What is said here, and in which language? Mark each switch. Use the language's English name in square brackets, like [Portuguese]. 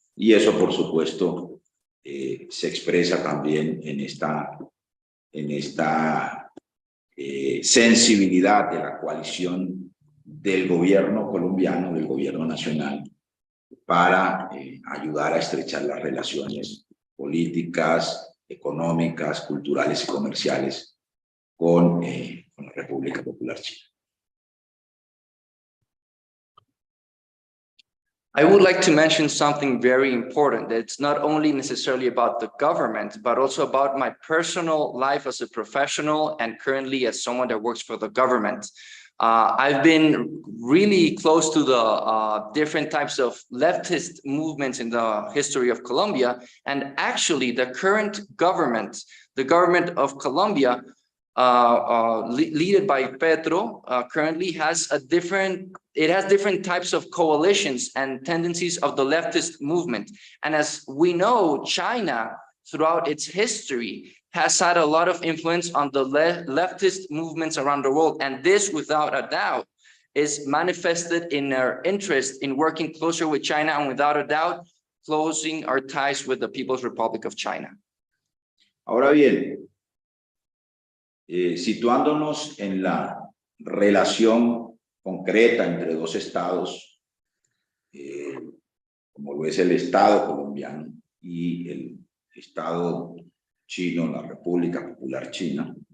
[Spanish] Y eso, por supuesto, se expresa también en esta sensibilidad de la coalición del gobierno colombiano, del gobierno nacional, para ayudar a estrechar las relaciones políticas, económicas, culturales y comerciales con la República Popular China. [English] I would like to mention something very important. That's not only necessarily about the government, but also about my personal life as a professional and currently as someone that works for the government. I've been really close to the different types of leftist movements in the history of Colombia. And actually the current government, the government of Colombia, led by Petro, currently has different types of coalitions and tendencies of the leftist movement. And as we know, China, throughout its history, has had a lot of influence on the leftist movements around the world. And this, without a doubt, is manifested in our interest in working closer with China and, without a doubt, closing our ties with the People's Republic of China. [Spanish] Ahora bien, situándonos en la relación concreta entre dos estados, como lo es el Estado colombiano y el Estado chino, la República Popular China,